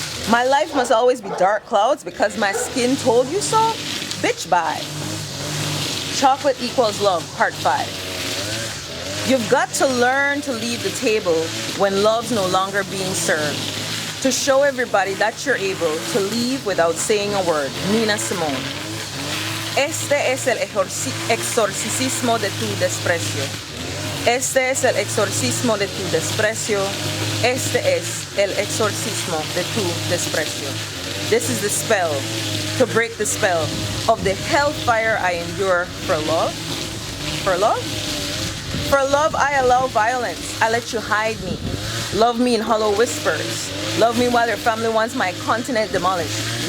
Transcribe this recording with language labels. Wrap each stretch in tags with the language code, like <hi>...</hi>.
<en>My life must always be dark clouds because my skin told you so? Bitch, bye. Chocolate equals love, part 5. You've got to learn to leave the table when love's no longer being served. To show everybody that you're able to leave without saying a word. Nina Simone.</en> <es>Este es el exorcismo de tu desprecio. Este es el exorcismo de tu desprecio. Este es el exorcismo de tu desprecio.</es> <en>This is the spell, to break the spell of the hellfire I endure for love. For love? For love I allow violence. I let you hide me. Love me in hollow whispers. Love me while your family wants my continent demolished.</en>